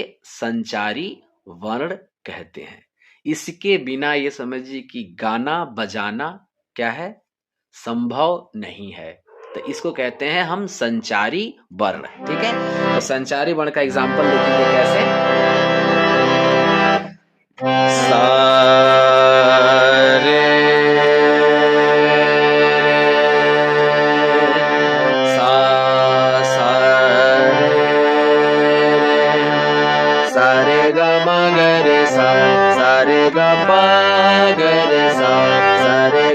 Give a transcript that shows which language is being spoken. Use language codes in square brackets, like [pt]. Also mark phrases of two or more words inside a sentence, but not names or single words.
[hi] संचारी वर्ण कहते हैं। इसके बिना ये समझिए कि गाना बजाना क्या है? संभव नहीं है। तो इसको कहते हैं हम संचारी वर्ण। ठीक है, तो संचारी वर्ण का एग्जाम्पल लिखेंगे कैसे? सा रे सा सा रे ग म ग रे सा रे ग प ग रे सा रे